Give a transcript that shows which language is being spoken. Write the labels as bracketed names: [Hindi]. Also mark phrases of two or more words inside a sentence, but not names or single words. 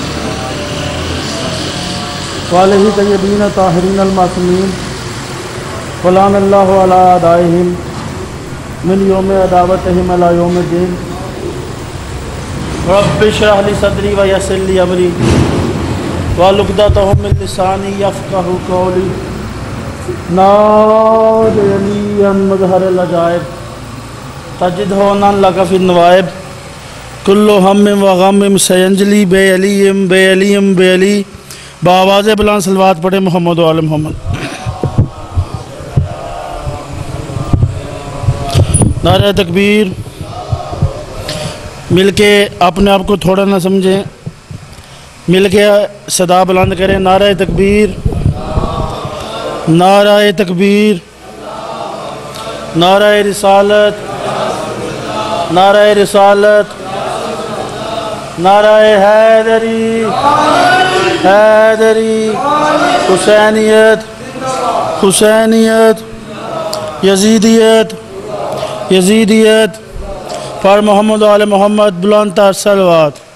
[Arabic] وآله الطيبين الطاهرين المعصومين فلعن الله على أعدائهم من يوم عداوتهم إلى يوم الدين رب اشرح لي صدري ويسر لي أمري واحلل من لساني يفقهوا قولي ناديا مظهر العجائب تجده لك في النوائب كل هم وغم سينجلي بعلي [Hindi] बावाज़ बुलंद सलवात पढ़े मोहम्मद व आले मोहम्मद। नारे तकबीर। मिलके अपने आप को थोड़ा ना समझें, मिलके सदा बुलंद करें। नारे तकबीर, नारे तकबीर, नारे रिसालत, नारे रिसालत, नारे हैदरी, हैदरी, हुसैनियत, हुसैनियत, यजीदियत, यजीदियत पर मोहम्मद आले मोहम्मद बुलंद तर सलवात।